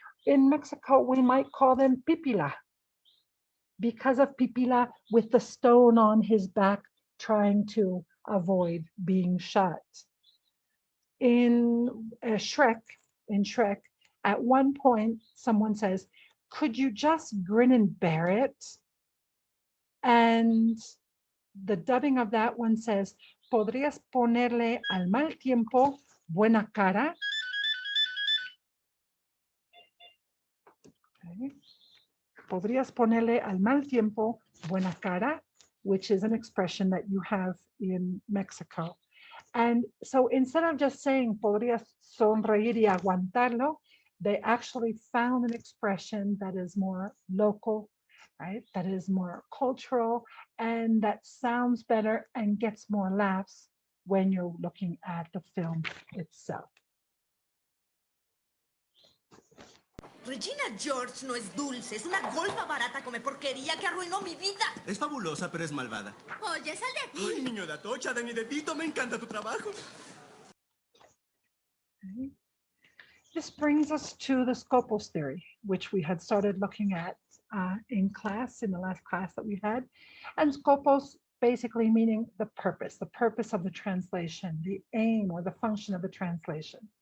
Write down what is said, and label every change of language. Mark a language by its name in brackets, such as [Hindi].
[English] In Mexico, we might call them pipila because of pipila with the stone on his back trying to avoid being shot. In Shrek, at one point, someone says, could you just grin and bear it? And the dubbing of that one says, [Spanish] ¿podrías ponerle al mal tiempo buena cara? Okay. ¿Podrías ponerle al mal tiempo buena cara? [English] Which is an expression that you have in Mexico. And so instead of just saying, [Spanish] podrías sonreír y aguantarlo, [English] they actually found an expression that is more local, right? That is more cultural and that sounds better and gets more laughs when you're looking at the film itself. [Spanish] Regina George no es dulce, es una golfa barata come porquería que arruinó mi vida. Es fabulosa, pero es malvada. Oye, sal de aquí. Ay, niño de Atocha, de mi dedito, me encanta tu trabajo. [English] This brings us to the Scopus theory, which we had started looking at in class, in the last class that we had. And scopos basically meaning the purpose of the translation, the aim or the function of the translation.